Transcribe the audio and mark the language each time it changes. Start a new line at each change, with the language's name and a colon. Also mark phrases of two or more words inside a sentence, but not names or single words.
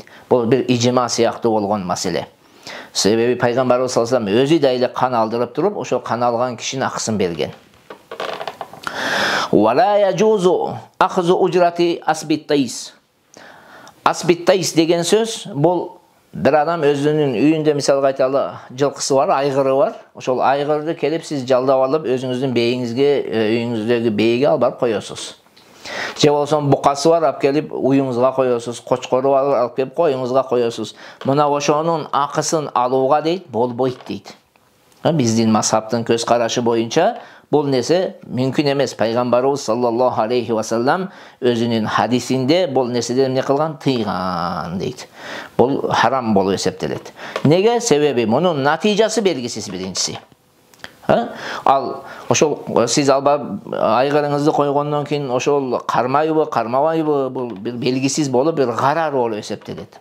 Kyrgyz: Бул бир ижма сыяктуу болгон маселе. Себеби пайгамбарыбыз
Arabic: صلى الله عليه وسلم
Kyrgyz: өзү да эле кан алдырып туруп, ошол кан алган кишинин акысын берген.
Arabic: ولا يجوز أخذ أجرة عسب التيس.
Kyrgyz: Асбиттайс деген сөз бул бир адам өзүнүн үйүндө мисалга айталы жылкысы бар, айгыры бар. Ошол айгырды келип сиз жалдап алып өзүңүздүн бейиңизге, үйүңүздөгү бейиге алып барып коесуз. Же болсо букасы бар, алып келип уюңузга коесуз, кочкору бар, алып келип коюңузга коесуз. Мына ошонун акысын алууга дейт, болбойт дейт. Биздин мазхабтын көз карашы боюнча бул нерсе мүмкүн эмес. Пайгамбарыбыз
Arabic: صلى الله عليه وسلم
Kyrgyz: өзүнүн хадисинде бул нерседен эмне кылган? Тыйган дейт. Бул харам болуп эсептелет. Неге? Себеби мунун натыйжасы белгисиз биринчиси. Ал ошол сиз айгырыңызды койгондон кийин ошол кармайбы, кармабайбы, бул бир белгисиз болуп, бир карар болуп эсептелет.